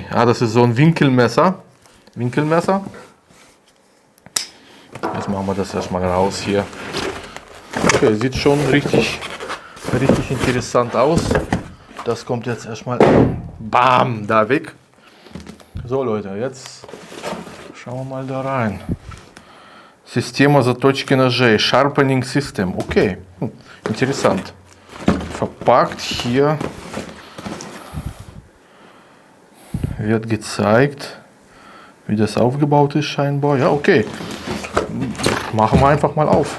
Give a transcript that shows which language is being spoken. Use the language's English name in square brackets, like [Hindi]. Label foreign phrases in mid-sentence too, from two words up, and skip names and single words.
[German] Das ist so ein Winkelmesser. Jetzt machen wir das erstmal raus hier. Okay, sieht schon richtig interessant aus. Das kommt jetzt erstmal bam da weg. So Leute, jetzt schauen wir mal da rein. [Russian] Система заточки ножей, [English] Sharpening System. [German] Okay, interessant. Verpackt hier wird gezeigt, wie das aufgebaut ist scheinbar. Ja, okay. Machen wir einfach mal auf.